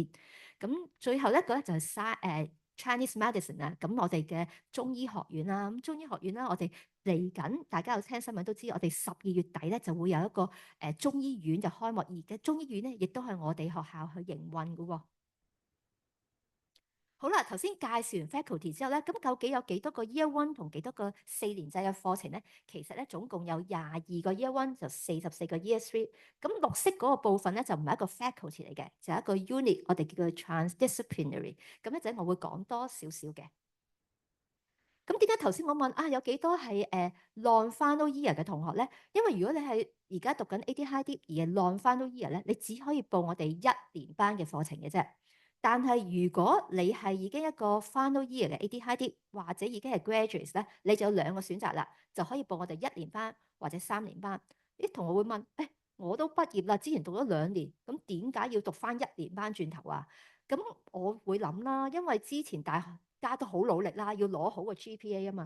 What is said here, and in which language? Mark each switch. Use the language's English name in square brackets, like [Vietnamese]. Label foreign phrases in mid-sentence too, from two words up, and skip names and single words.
[Cantonese] 咁最後一個咧就係 [English] Chinese medicine [Cantonese] 啊，咁我哋嘅中醫學院啦，咁中醫學院啦，我哋嚟緊，大家有聽新聞都知，我哋12月底咧就會有一個中醫院就開幕，而嘅中醫院咧亦都係我哋學校去營運嘅喎。好啦，頭先介紹完 faculty 之後咧，咁究竟有幾多個 [English] year one [Cantonese] 同幾多個4年制嘅課程咧？其實咧總共有22個 [English] year one， [Cantonese] 就44個 [English] year three。 [Cantonese] 咁綠色嗰個部分咧就唔係一個 faculty 嚟嘅，就係一個 unit，我哋叫佢 transdisciplinary。咁一陣我會講多少少嘅。咁點解頭先我問啊有幾多係 [English] non final year [Cantonese] 嘅同學咧？因為如果你係而家讀緊 [English] AD High Dip [Cantonese] 而係 [English] non final year [Cantonese] 咧，你只可以報我哋1年班嘅課程嘅啫。但係如果你係已經一個 [English] final year [Cantonese] 嘅 [English] AD High Dip [Cantonese] 或者已經係 graduates 咧，你就有2個選擇啦，就可以報我哋1年班或者3年班。啲同學會問：我都畢業啦，之前讀咗2年，咁點解要讀翻1年班轉頭啊？咁我會諗啦，因為之前大學家都好努力啦，要攞好個 GPA 啊嘛。